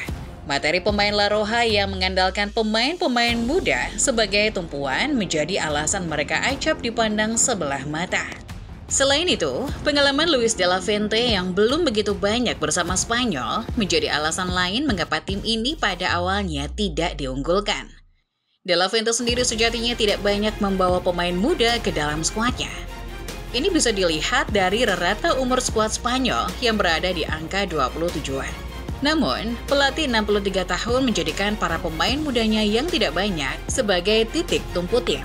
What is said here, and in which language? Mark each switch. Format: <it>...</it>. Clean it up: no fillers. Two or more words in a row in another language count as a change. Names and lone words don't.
<id>Materi pemain La Roja yang mengandalkan pemain-pemain muda sebagai tumpuan menjadi alasan mereka acap dipandang sebelah mata. Selain itu, pengalaman Luis de la Fuente yang belum begitu banyak bersama Spanyol menjadi alasan lain mengapa tim ini pada awalnya tidak diunggulkan. De la Fuente sendiri sejatinya tidak banyak membawa pemain muda ke dalam skuadnya. Ini bisa dilihat dari rata umur skuad Spanyol yang berada di angka 27-an. Namun, pelatih 63 tahun menjadikan para pemain mudanya yang tidak banyak sebagai titik tumpu tim.</id>